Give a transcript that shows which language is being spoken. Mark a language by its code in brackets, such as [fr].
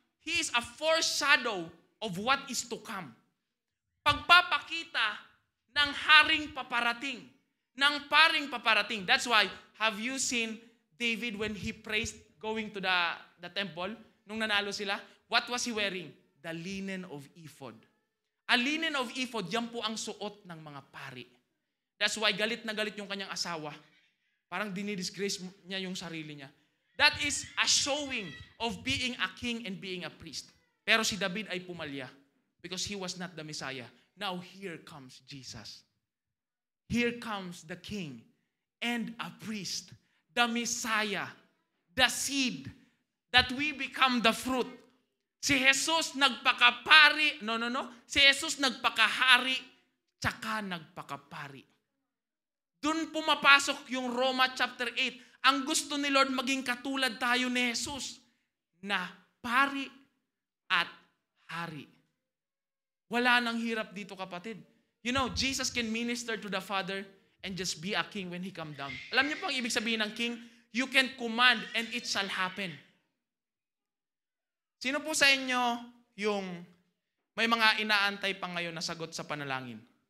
[en] He is a foreshadow of what is to come. [tl] Pagpapakita ng haring paparating, ng paring paparating. [en] That's why, have you seen David when he praised going to the temple? [tl] Nung nanalo sila, [en] what was he wearing? The linen of ephod. A linen of ephod, [tl] yan po ang suot ng mga pari. That's why galit na galit yung kanyang asawa. Parang dinidisgrace niya yung sarili niya. [en] That is a showing of being a king and being a priest. [tl] Pero si David ay pumalya [en] because he was not the Messiah. Now here comes Jesus. here comes the king and a priest, the Messiah, the seed, that we become the fruit. [tl] Si Jesus nagpakapari, si Jesus nagpakahari, tsaka nagpakapari. Doon pumapasok yung Roma chapter 8. Ang gusto ni Lord maging katulad tayo ni Jesus, na pari at hari. Wala nang hirap dito, kapatid. [en] You know, Jesus can minister to the Father and just be a king when He come down. [tl] Alam niyo po ang ibig sabihin ng king? [en] You can command and it shall happen. [tl] Sino po sa inyo yung may mga inaantay pa ngayon na sagot sa panalangin?